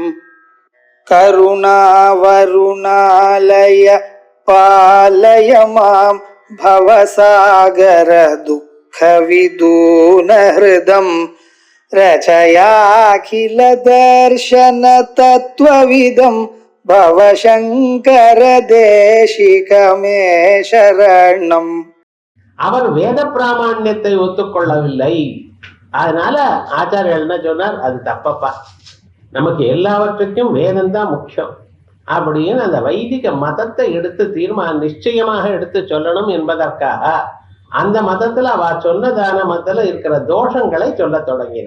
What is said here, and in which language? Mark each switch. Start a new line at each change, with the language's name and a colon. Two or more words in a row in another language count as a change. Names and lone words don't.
Sanskrit: करुणावरुणालय पालय मां भवसागर दुःख विदून हृदं रचयाखिल दर्शन तत्त्वविदं भवशंकर देशिकमे शरणम्.
Tamil: அவர் வேத பிராமணியத்தை ஒத்துக்கொள்ளவில்லை. அதனால ஆச்சாரியர் என்ன சொன்னார், அது தப்பப்பா, நமக்கு எல்லாவற்றுக்கும் வேதம் தான் முக்கியம் அப்படின்னு அந்த வைதிக மதத்தை எடுத்து நிச்சயமாக எடுத்து சொல்லணும் என்பதற்காக அந்த மதத்துல அவ சொன்னதான மதத்துல இருக்கிற தோஷங்களை சொல்ல தொடங்கின.